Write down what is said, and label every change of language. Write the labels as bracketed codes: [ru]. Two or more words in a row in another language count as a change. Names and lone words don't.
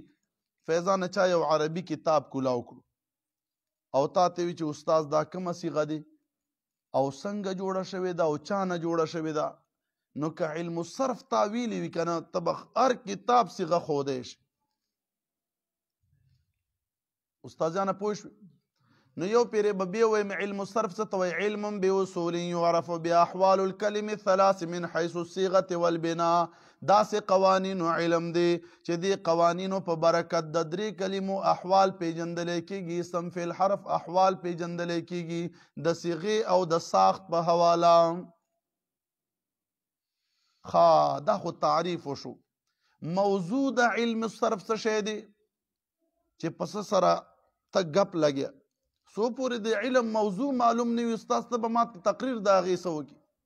[ps] فیضان چا یو عربي کتاب کولاو کړو او تا ته وي چې استاد دا کومه صیغه دی او څنګه جوړه شوې ده او چا نه جوړه شوې ده؟ نو که [ar] علم الصرف [ps] تاویلی وي که نه ته به هر کتاب صیغه ښودی شي. استاد جانه پوه شوې؟ نو یو پیرې به بیا ویم [ar] علم الصرف [ps] څه ته وایي؟ [ar] علم باصول يعرف باحوال الكلم الثلاث من حيث الصيغه والبناء. [ps] داسې قوانینو علم دی چې دې قوانینو په برکت د درې کلمو احوال پیژندلی کیږي. اسم فعل حرف احوال پیژندلی کیږي د صیغې او د ساخت په حواله. ښه دا خو تعریف وشو. موضوع د [ar] علم الصرف [ps] څه شی دی چې په څه سره ته ګپ لګیا څو پورې د علم موضوع معلوم نه وي استاد ته به ما تقریر د هغې څه وکړي؟